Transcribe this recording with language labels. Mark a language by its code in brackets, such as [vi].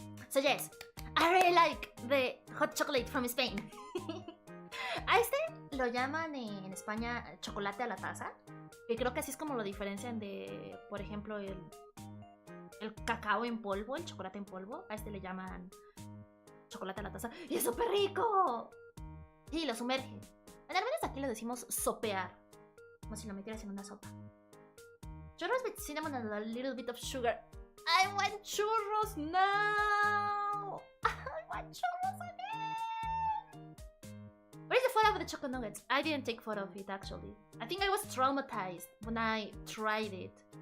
[en] So yes, I really like the hot chocolate from Spain. [es] A este lo llaman en España chocolate a la taza, que creo que así es como lo diferencian de, por ejemplo, el cacao en polvo, el chocolate en polvo. A este le llaman chocolate a la taza y es súper rico. Sí, lo sumerge. Al menos aquí lo decimos sopear, como si lo metieras en una sopa. [en] Churros with cinnamon and a little bit of sugar. I want churros now! I want churros again! Where's the photo of the choco nuggets? I didn't take photo of it actually. I think I was traumatized when I tried it.